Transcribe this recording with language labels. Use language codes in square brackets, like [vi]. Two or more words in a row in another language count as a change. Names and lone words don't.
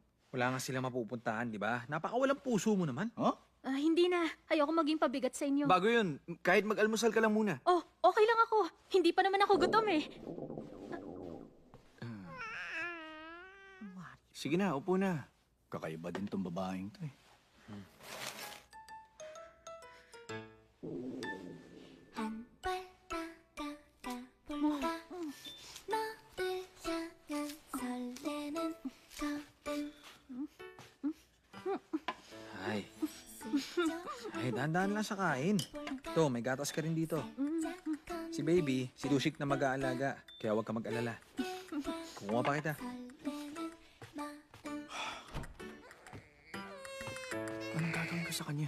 [tl] Wala nga sila mapupuntahan, di ba? Napakawalang puso mo naman. Huh? Hindi na. Ayoko maging pabigat sa inyo. Bago yun, kahit mag-almusal ka lang muna. Oh, okay lang ako. Hindi pa naman ako gutom eh. Sige na, upo na. Kakaiba din tong babaeng to eh. [ko] 한 발 다가가 볼까 너를 향한 설레는 걸음 [tl] Ay, Ay, dahan-dahan lang sa kain. Ito, may gatas ka rin dito. Si baby, si Dushik na mag-aalaga. Kaya huwag ka mag-alala. Kumuha pa kita. Anong gagawin ko sa kanya?